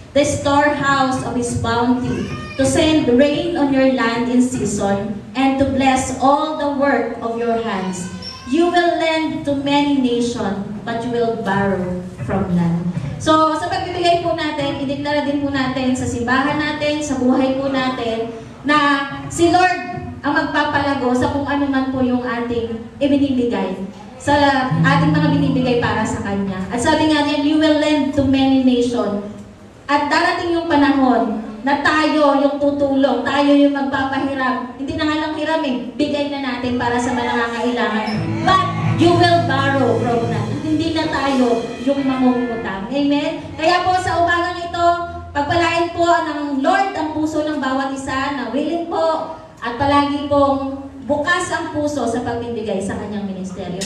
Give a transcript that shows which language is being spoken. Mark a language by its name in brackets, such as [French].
[English] the storehouse of His bounty, to send rain on your land in season, and to bless all the work of your hands. You will lend to many nations, but you will borrow from none. [Filipino] So, sa pagbibigay po natin, ideklara din po natin sa simbahan natin, sa buhay po natin, na si Lord ang magpapalago sa kung ano man po yung ating ibinibigay, sa ating mga binibigay para sa Kanya. At sabi nga niyan, [English] you will lend to many nations. [Filipino] At darating yung panahon na tayo yung tutulong, tayo yung magpapahiram. Hindi na nga lang hiram bigay na natin para sa mga nangangailangan. [English] But you will borrow from none. [Filipino] Hindi na tayo yung mangungutang. Amen? Kaya po sa umagang ito, pagpalain po ng Lord ang puso ng bawat isa na willing po at palagi pong bukas ang puso sa pagbibigay sa kanyang ministeryo.